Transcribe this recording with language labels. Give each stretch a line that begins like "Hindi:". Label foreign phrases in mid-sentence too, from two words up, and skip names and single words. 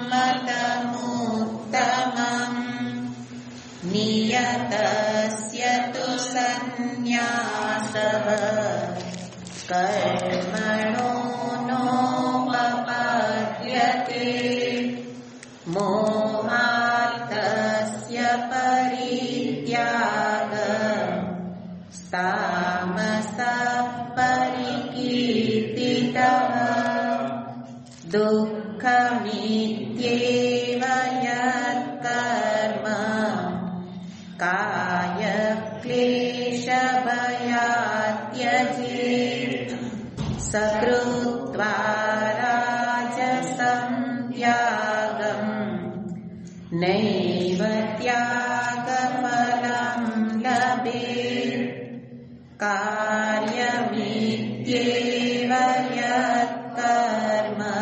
Sanskrit: મતમુત્તમં નિયતસ્ય તુ સંન્યાસઃ કર્મણો નોપપદ્યતે મોહાર્થસ્ય પરિત્યાગ તામસઃ પરિકીર્તિતઃ દુઃખમિત્યેવ યત્કર્મ કાય ક્લેશ द्वेषभयात्यजेत् सकृत्वा राजसं त्यागम् नैव त्यागफलं लभेत् कार्यमित्येव यत्कर्म